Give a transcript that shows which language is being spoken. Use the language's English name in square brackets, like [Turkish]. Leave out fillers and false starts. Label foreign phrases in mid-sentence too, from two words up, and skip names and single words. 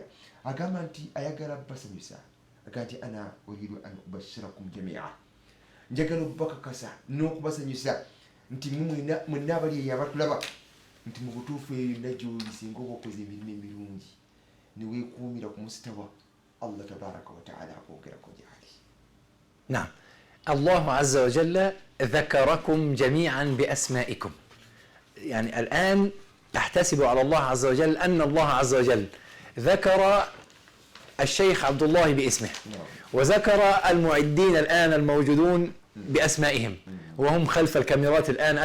[Ganda] Agamba nti ayagala basanyusa, agamba nti [Arabic] أنا أريد أن أبشركم جميعا, [Ganda] njagala obbakakasa n'okubasanyusa nti mwenna abali eyo abatulaba nti mu butuufu eyo yonna gy'oli singa oba okoze emirimu emirungi ne weekuumira ku musitawa [Arabic] الله تبارك وتعالى [Ganda] akwogerako gy'ali. [Arabic] نعم. الله عز وجل ذكركم جميعا بأسمائكم. يعني الآن أحتسب على الله عز وجل أن الله عز وجل ذكر الشيخ عبد الله باسمه، وذكر المعدين الآن الموجودون بأسمائهم وهم خلف الكاميرات الآن.